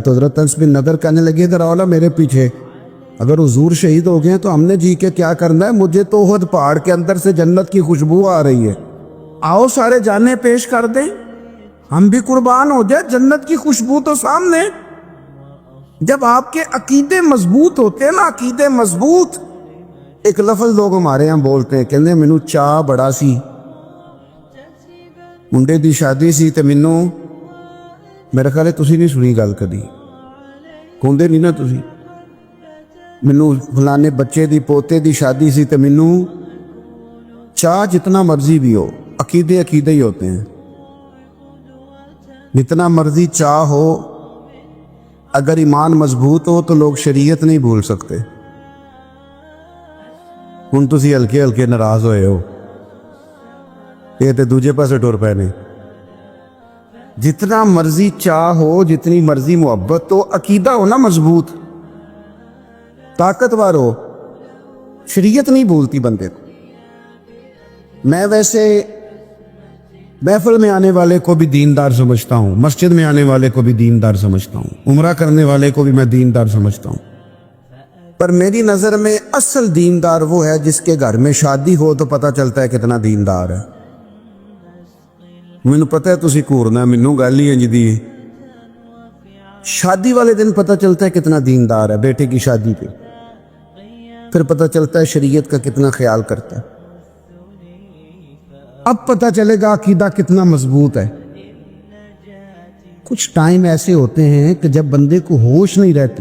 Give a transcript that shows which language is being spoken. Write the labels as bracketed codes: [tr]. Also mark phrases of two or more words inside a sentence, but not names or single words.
[ur] تو حضرت انس بن نضر کہنے لگے ادھر آؤ میرے پیچھے، اگر حضور شہید ہو گئے تو ہم نے جی کے کیا کرنا ہے، مجھے تو احد پہاڑ کے اندر سے جنت کی خوشبو آ رہی ہے، آؤ سارے جانیں پیش کر دیں، ہم بھی قربان ہو جائے، جنت کی خوشبو تو سامنے۔ جب آپ کے عقیدے مضبوط ہوتے ہیں نا، عقیدے مضبوط، ایک لفظ لوگ ہمارے یہاں بولتے ہیں، کہنے [pa] مینوں چاہ بڑا سی، منڈے دی شادی سی تے مینوں، میرا خیال ہے تسی نہیں سنی گل کدی، کھوندے نہیں نا تسی، مینوں فلانے بچے دی پوتے دی شادی سی تے مینوں چاہ جتنا مرضی بھی ہو، [ur] عقیدے ہی ہوتے ہیں، جتنا مرضی چاہ ہو، اگر ایمان مضبوط ہو تو لوگ شریعت نہیں بھول سکتے۔ [pa] ہن تسی ہلکے ہلکے ناراض ہوئے ہو، یہ تے دوجے پاسے ٹر پے نے۔ [ur] جتنا مرضی چاہ ہو، جتنی مرضی محبت ہو، عقیدہ ہو نا مضبوط، طاقتور ہو، شریعت نہیں بھولتی بندے کو۔ میں ویسے محفل میں آنے والے کو بھی دیندار سمجھتا ہوں، مسجد میں آنے والے کو بھی دیندار سمجھتا ہوں، عمرہ کرنے والے کو بھی میں دیندار سمجھتا ہوں، پر میری نظر میں اصل دیندار وہ ہے جس کے گھر میں شادی ہو تو پتہ چلتا ہے کتنا دیندار ہے۔ [pa] مینوں پتہ ہے تسی گھورنا، مینوں گل ہی انج دی، [ur] شادی والے دن پتہ چلتا ہے کتنا دیندار ہے بیٹے کی شادی پہ، پھر پتہ چلتا ہے شریعت کا کتنا خیال کرتا ہے، اب پتہ چلے گا عقیدہ کتنا مضبوط ہے۔ کچھ ٹائم ایسے ہوتے ہیں کہ جب بندے کو ہوش نہیں رہتی۔